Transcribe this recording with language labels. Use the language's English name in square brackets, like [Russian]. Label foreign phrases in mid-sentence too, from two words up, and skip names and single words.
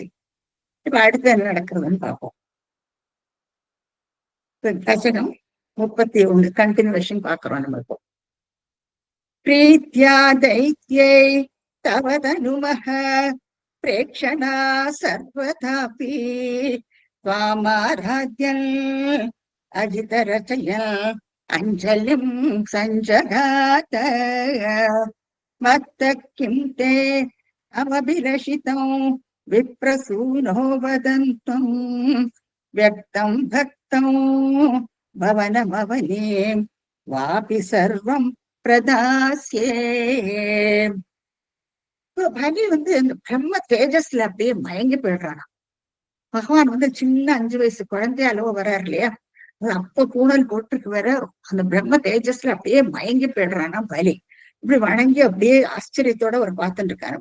[Tamil] இப்ப அடுத்து என்ன நடக்கிறதுன்னு பார்ப்போம். தசகம் 31 கண்டினியூஷன் பாக்குறோம் நம்ம இப்போ. [Sanskrit] प्रीत्या दैत्यैः तवतनुमहः प्रेक्षणा सर्वथापि त्वामाराध्यन् अजितरचयन् अञ्जलिम् सञ्जगात मत्तः किं ते अवभिलषितं विप्रसूनो वदन्तम् व्यक्तं भक्तं भवनमवनीं वापि सर्वं प्रदास्ये. [Tamil] பலி இந்த பிரம்ம தேஜஸ்ல அப்படியே மயங்கி போயிடுறானா. பகவான் சின்ன 5 வயசு குழந்தைய அளவு வர்றாரு இல்லையா, அப்ப பூணல் போட்டுருக்கு வேற, அந்த பிரம்ம தேஜஸ்ல அப்படியே மயங்கி போயிடுறானா பலி. இப்படி வணங்கி அப்படியே ஆச்சரியத்தோட ஒரு பார்த்துட்டு இருக்காரு.